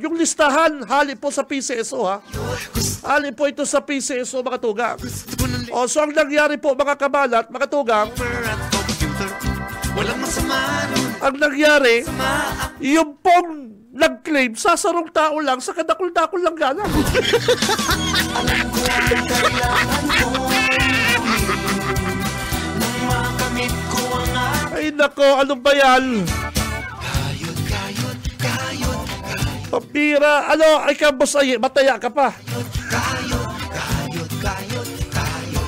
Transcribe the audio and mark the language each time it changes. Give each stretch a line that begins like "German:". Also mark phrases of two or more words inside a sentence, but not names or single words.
Bikol: Yung listahan, hali po sa PCSO ha. Hali po ito sa PCSO mga tugang. So ang nangyari po mga kabalat, mga tugang, ang nangyari, yung pong nag-claim, sasarong tao lang, sa kadakul-dakul lang gana.
Filipino: Alam ko ang kailangan ko. Nang makamit ko ang Ay nako, ano ba yan? Kayod.
Bikol: Pabira, ay ka boss, mataya ka pa.